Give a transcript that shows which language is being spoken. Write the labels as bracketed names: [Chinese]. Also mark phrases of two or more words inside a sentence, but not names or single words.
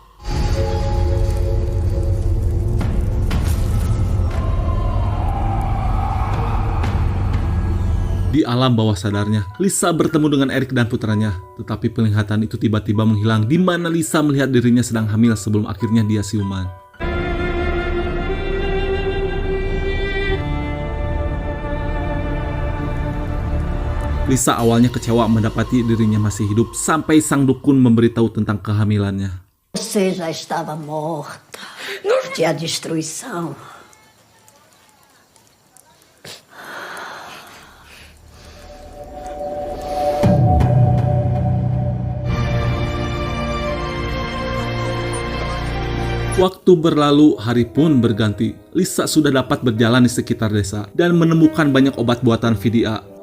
[Indonesian] Di alam bawah sadarnya, Lisa bertemu dengan Eric dan putranya, tetapi penglihatan itu tiba-tiba menghilang di mana Lisa melihat dirinya sedang hamil sebelum akhirnya dia siuman. Lisa awalnya kecewa mendapati dirinya masih hidup sampai sang dukun memberitahu tentang kehamilannya. [Portuguese] Você já estava morta. De a destruição. [Indonesian] Waktu berlalu, hari pun berganti. Lisa sudah dapat berjalan di sekitar desa dan menemukan banyak obat buatan VDA.